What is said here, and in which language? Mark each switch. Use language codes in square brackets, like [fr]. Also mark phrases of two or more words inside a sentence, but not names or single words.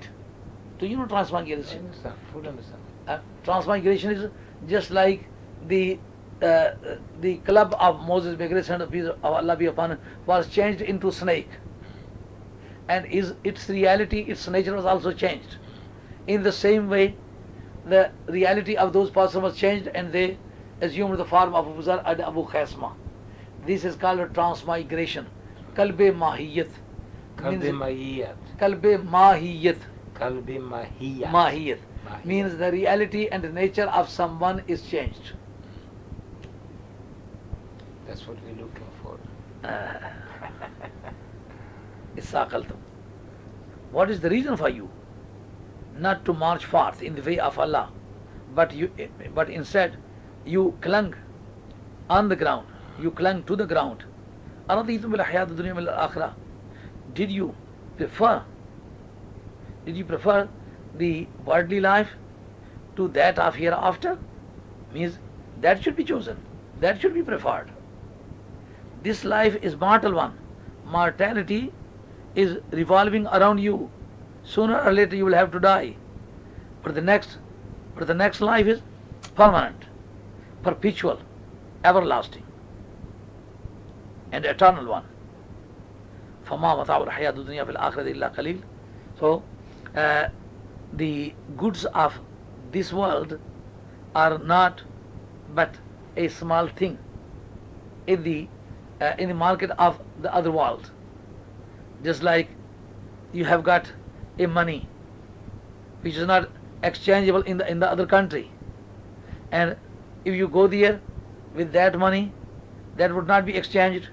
[en] Do you know transmigration? Transmigration is just like the club of Moses, may grace and peace of Allah be upon him, was changed into snake, and its reality, its nature was also changed. In the same way, the reality of those persons was changed, and they assumed the form of Abu Zar and Abu Khasma. This is called a transmigration. [ur] قلب ماہیت. قلب ماہیت. قلب ماہیت. قلب ماہیت. [en] Mahiyat means the reality and the nature of someone is changed. That's what we're looking for. [ar] Isaqaltum. [en] What is the reason for you not to march forth in the way of Allah, but instead you clung on the ground, you clung to the ground? [ar] أرضيتم بالحياة الدنيا من الآخرة. [en] Did you prefer the worldly life to that of hereafter? Means that should be chosen, that should be preferred. This life is mortal one. Mortality is revolving around you. Sooner or later you will have to die. But the next life is permanent, perpetual, everlasting, and eternal one. [ar] فَمَا مَتَاعُ الْحَيَاةُ الدُّنْيَا فِي الْآخِرَةِ إِلَّا قَلِيلٌ. [en] So the goods of this world are not but a small thing in the market of the other world. Just like you have got a money which is not exchangeable in the other country, and if you go there with that money, that would not be exchanged.